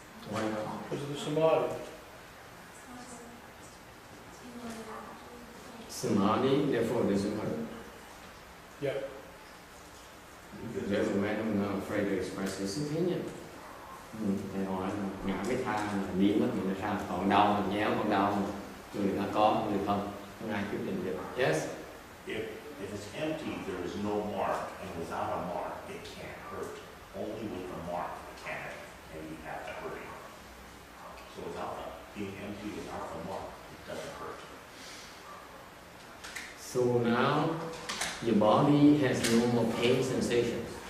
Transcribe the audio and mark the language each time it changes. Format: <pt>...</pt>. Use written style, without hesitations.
<en>Why not? Because of the samadhi. Samadhi, therefore doesn't hurt. Yep. There's a man who's not afraid to express his opinion.</en> <vi>Thầy nói là ngã cái tha là biến mất thì nó sao? Còn đau mình nhéo còn đau mà. Người ta có, người không. Không ai quyết định được.</vi> <en>Yes? If it's empty, there is no mark, and without a mark, it can't hurt. Only with the mark can it, and you have the hurting. So being empty without the mark, it doesn't hurt. So now your body has no more pain sensations.</en>